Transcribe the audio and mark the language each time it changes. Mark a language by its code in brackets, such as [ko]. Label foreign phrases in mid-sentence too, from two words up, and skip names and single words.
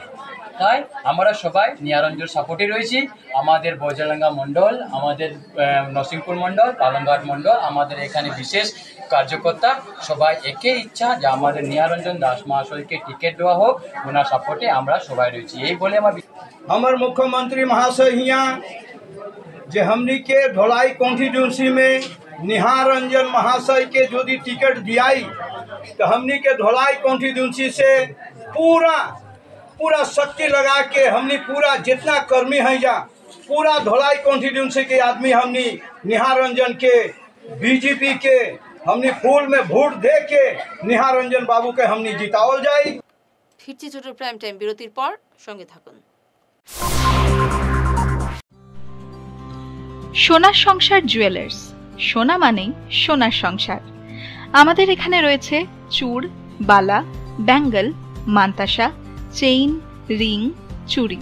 [bn] তাই আমরা সবাই নিহারঞ্জন সাপোর্টে রয়েছি। আমাদের বরজালেঙ্গা মণ্ডল, আমাদের নরসিংপুর মণ্ডল, পালংঘাট মণ্ডল, আমাদের এখানে বিশেষ কার্যকর্তা সবাই একই ইচ্ছা যে আমাদের নিহারঞ্জন দাস মহাশয়কে टिकट দেওয়া হোক, ওনার সাপোর্টে আমরা সবাই রয়েছি। এই বলে [bho] हमार मुख्यमंत्री महाशय हियाँ जे हमनी के धोलाई कॉन्स्टिट्यूंसी में निहार रंजन महाशय के यदि टिकट दियाई तो हमनी के धोलाई कॉन्स्टिट्यूंसी से पूरा शक्ति लगा के हमनी पूरा जितना कर्मी है जा पूरा धोलाई कॉन्स्टिट्यूंसी के आदमी हमनी निहार रंजन के बीजेपी के हमनी फूल में वोट दे के निहार रंजन बाबू के हमनी जितावल जाई। [bn] ফিরছি ছোট প্রাইম টাইম বিরতির পর, সঙ্গে থাকুন। সোনার সংসার জুয়েলার্স, সোনা মানেই সোনার সংসার। আমাদের এখানে রয়েছে চূড়, বালা, ব্যাঙ্গল, মান্তাসা, চেইন, রিং, চুড়ি।